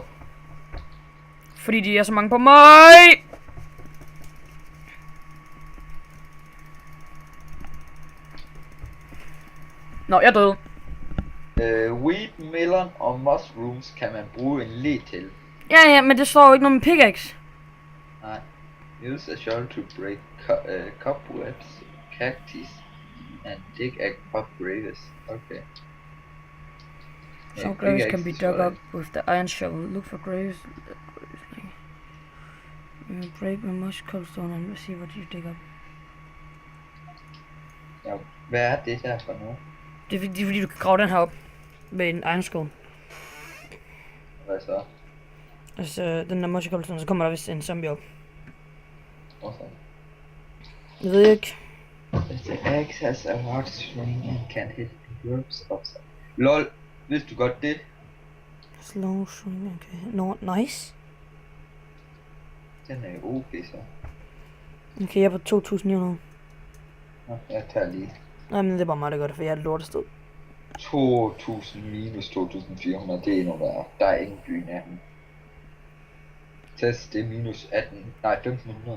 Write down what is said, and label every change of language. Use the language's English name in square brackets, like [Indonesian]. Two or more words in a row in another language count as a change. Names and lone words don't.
[Danish] Fordi de er så mange på mig. Nå, jeg er død. [English] Wheat, melon [Danish] og mushrooms kan man bruge en le til. Ja, men det står jo ikke noget med pickaxe. Nej. [English] Use a shovel to break cobwebs, cactus, and dig up graves. Okay. Some graves can be dug up with the iron shovel. Look for graves. Break with much cobblestone and see what you dig up. [Danish] Ja, hvad er det der for noget? Det er fordi du kan grave den her op med en iron skål. Hvad så? Altså, den der [English] much cobblestone, [Danish] så kommer der vist en zombie op. Okay. Jeg ved ikke. [English] The axe has a hard swing and can hit groups of some. [Danish] LOL, vidste du godt det? [English] Slow swing, okay. No, nice. [Danish] Den er jo okay så. Okay, jeg er på 2900. Nå, jeg tager lige. Nej, men det er bare mig, der gør det, for jeg er et lortested. 2000 minus 2400, det er endnu værre. Der er ingen by nærmere. Test, det er minus 1500.